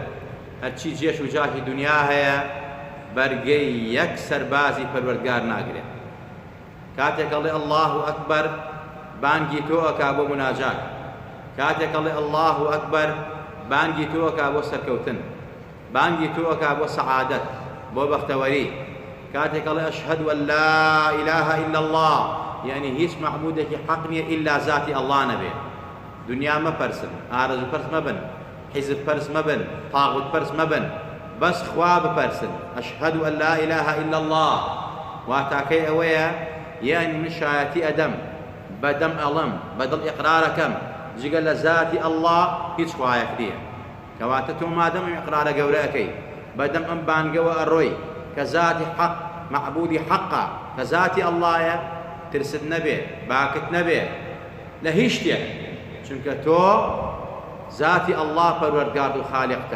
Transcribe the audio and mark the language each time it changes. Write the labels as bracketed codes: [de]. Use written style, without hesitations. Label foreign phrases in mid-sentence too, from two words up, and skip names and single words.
[ckb] هەرچی جێش و جاهی دنیا هەیە بەرگەی یەک سەربازی پەروەردگار ناگرێت. کاتێک ئەڵێ [ar] الله ئەکبەر، [ckb] بانگی تۆ ئەکا بۆ مناجات. کاتێک ئەڵێ [ar] الله ئەکبەر، [ckb] بانگی تۆ ئەکا بۆ سەرکەوتن، بانگی تۆ ئەکا بۆ سەعادەت، بۆ بەختەوەری. کاتێک ئەڵێ [ar] ئەشهەدو ئەن لا إله إلا الله، [ckb] یعنی هیچ معبودێکی حەق نییە ئیلا ذاتی ئەڵڵا نەبێ. دنیا مەپەرسن، ئارەزوو پەرس مەبن، حیزب پەرس مەبن، تاغوت پەرس مەبن، بەس خوا بپەرسن. [ar] ئەشهەدو ئەن لا إله إلا الله [ckb] واتاکەی ئەوەیە، یعنی من شایەتی ئەدەم، بەدەم ئەڵم، بەدڵ ئیقرارەکەم جگە لە ذاتی ئەڵڵا هیچ خوایەک نییە. کەواتە تۆ مادەم ئیقرارە گەورەکەی بەدەم ئەم بانگەوە ئەڕۆی کە ذاتی حەق معبودی حەقە، کە ذاتی ئەڵڵایە، ترست نەبێ، باکت نەبێ لە هیچ شتێک، چونکە تۆ ذاتی ئەڵڵا پەروەردگار و خالقتە.